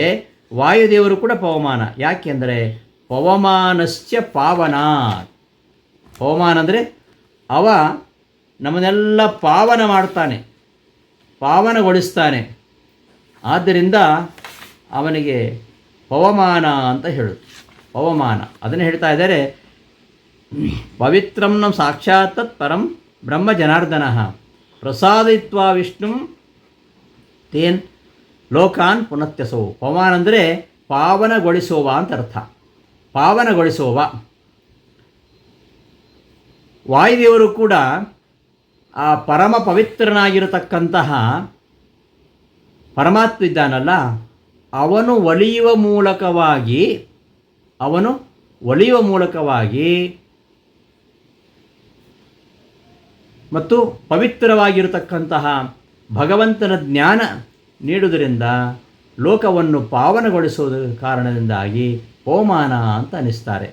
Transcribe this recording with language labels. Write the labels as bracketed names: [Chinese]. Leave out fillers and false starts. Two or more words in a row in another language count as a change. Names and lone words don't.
[Kannada] ವಾಯುದೇವರು ಕೂಡ ಪವಮಾನ. ಯಾಕೆಂದರೆ [Sanskrit] ಪವಮಾನಶ್ಚ ಪಾವನಾತ್. [Kannada] ಪವಮಾನ ಅಂದರೆ ಅವ ನಮ್ಮನ್ನೆಲ್ಲ ಪಾವನ ಮಾಡ್ತಾನೆ, ಪಾವನಗೊಳಿಸ್ತಾನೆ. ಆದ್ದರಿಂದ ಅವನಿಗೆ ಪವಮಾನ ಅಂತ ಹೇಳೋದು. ಪವಮಾನ ಅದನ್ನು ಹೇಳ್ತಾ ಇದ್ದಾರೆ. [Sanskrit] ಪವಿತ್ರಂ ನಂ ಸಾಕ್ಷಾತ್ ತತ್ ಪರಂ ಬ್ರಹ್ಮ ಜನಾರ್ದನ ಪ್ರಸಾದಯಿತ್ವಾ ವಿಷ್ಣು ತೇನ್ ಲೋಕಾನ್ ಪುನತ್ಯಸೋ. [Kannada] ಪವಮಾನ ಅಂದರೆ ಪಾವನಗೊಳಿಸುವ ಅಂತ ಅರ್ಥ, ಪಾವನಗೊಳಿಸುವ. ವಾಯುದೇವರು ಕೂಡ ಆ ಪರಮ ಪವಿತ್ರನಾಗಿರತಕ್ಕಂತಹ ಪರಮಾತ್ಮ ಇದ್ದಾನಲ್ಲ, ಅವನು ಒಲಿಯುವ ಮೂಲಕವಾಗಿ ಮತ್ತು ಪವಿತ್ರವಾಗಿರತಕ್ಕಂತಹ ಭಗವಂತನ ಜ್ಞಾನ ನೀಡುವುದರಿಂದ ಲೋಕವನ್ನು ಪಾವನಗೊಳಿಸುವುದರ ಕಾರಣದಿಂದಾಗಿ ಪವಮಾನ ಅಂತ ಅನ್ನಿಸ್ತಾರೆ.